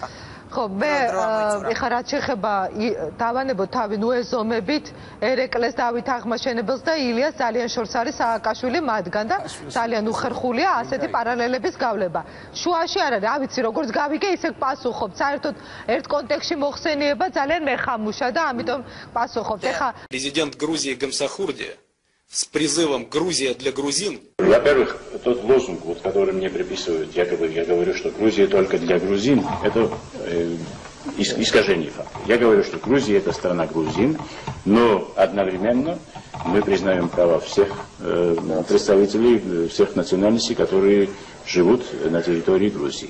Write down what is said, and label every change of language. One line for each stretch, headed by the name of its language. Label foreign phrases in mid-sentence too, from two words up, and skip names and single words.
Georgian: ხო მე ეხლა რაც შეეხება დავანებოთ თავი ნუეზომებით ერეკლეს დავით აღმაშენებელს და ილიას ძალიან შორს არის სააკაშვილი მათგან და ძალიან უხერხულია ასეთი პარალელების გავლება შუაში არ არის რა ვიცი როგორც გავიგე ისე პასუხობთ საერთოდ ერთ კონტექსტში მოხსენიება ძალიან მეხამუშა და ამიტომ პასუხობთ ეხლა
Russian: президент Грузии Гамсахурдия с призывом «Грузия для грузин». Во-первых, тот лозунг, вот, который мне приписывают, якобы я говорю, что Грузия только для грузин, это искажение факта. Я говорю, что Грузия это страна грузин, но одновременно мы признаем права всех представителей всех национальностей, которые живут на территории Грузии.